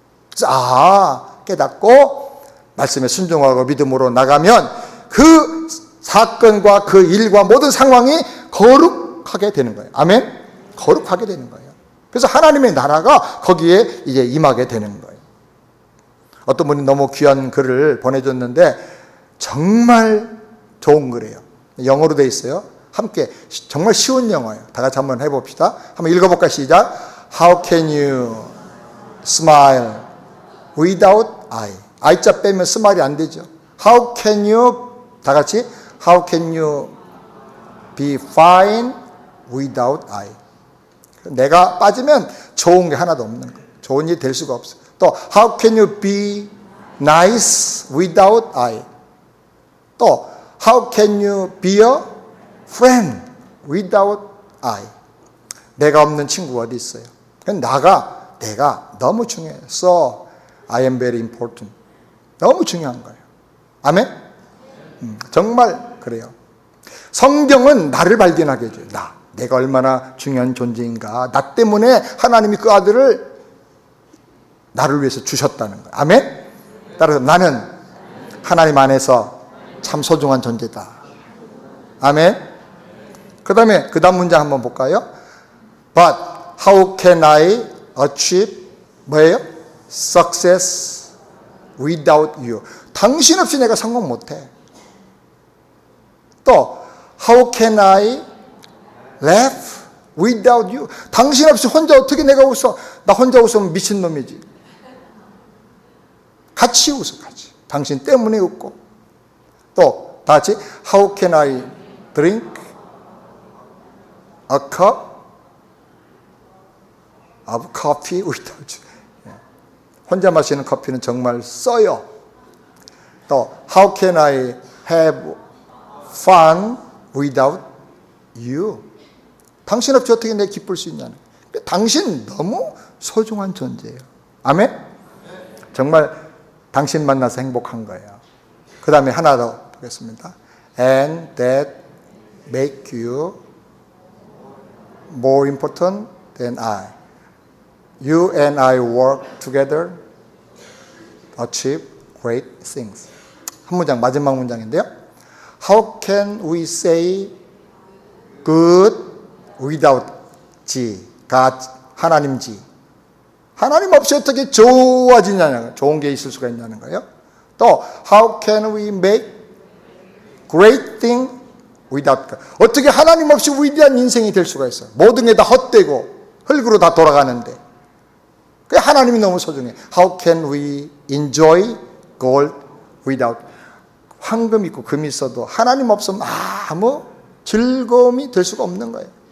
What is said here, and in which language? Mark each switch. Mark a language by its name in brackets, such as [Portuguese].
[Korean] 그래서 깨닫고 말씀에 순종하고 믿음으로 나가면 그 사건과 그 일과 모든 상황이 거룩하게 되는 거예요. 아멘? 거룩하게 되는 거예요. 그래서 하나님의 나라가 거기에 이제 임하게 되는 거예요. 어떤 분이 너무 귀한 글을 보내줬는데 정말 좋은 글이에요. 영어로 돼 있어요. 함께 정말 쉬운 영어예요. 다 같이 한번 해봅시다. 한번 읽어볼까요? 시작. [English] How can you smile without eye? [Korean] I자 빼면 스마일이 안 되죠. [English] How can you [Korean] 다 같이 [English] How can you be fine without I? [Korean] 내가 빠지면 좋은 게 하나도 없는 거예요. 좋은 일이 될 수가 없어요. [English] 또 How can you be nice without I? 또 How can you be a friend without I? [Korean] 내가 없는 친구가 어디 있어요? 내가 너무 중요해요. [English] So I am very important. [Korean] 너무 중요한 거예요. 아멘? 정말 그래요. 성경은 나를 발견하게 해줘요. 내가 얼마나 중요한 존재인가. 나 때문에 하나님이 그 아들을 나를 위해서 주셨다는 거예요. 아멘? 따라서 나는 하나님 안에서 참 소중한 존재다. 아멘. 그 다음 문장 한번 볼까요? [English] But how can I achieve 뭐예요? Success without you. [Korean] 당신 없이 내가 성공 못해. [English] 또 How can I laugh without you. [Korean] 당신 없이 혼자 어떻게 내가 웃어? 나 혼자 웃으면 미친놈이지. 같이 웃어, 같이. 당신 때문에 웃고. 또 다 같이 [English] How can I drink a cup of coffee without you. [Korean] 혼자 마시는 커피는 정말 써요. [English] 또 How can I have fun without you. [Korean] 당신 없이 어떻게 내가 기쁠 수 있냐는. 당신 너무 소중한 존재예요. 아멘? 정말 당신 만나서 행복한 거예요. 그 다음에 하나 더 보겠습니다. [English] And that make you more important than I. You and I work together, achieve great things. [Korean] 한 문장, 마지막 문장인데요. [English] How can we say good without G? [Korean] God, 하나님 G. 하나님 없이 어떻게 좋아지냐는, 좋은 게 있을 수가 있냐는 거예요. [English] 또 How can we make great thing without God? [Korean] 어떻게 하나님 없이 위대한 인생이 될 수가 있어요? 모든 게 다 헛되고 흙으로 다 돌아가는데. 그 하나님이 너무 소중해. [English] How can we enjoy gold without? [Korean] 황금 있고 금이 있어도 하나님 없으면 아무 즐거움이 될 수가 없는 거예요.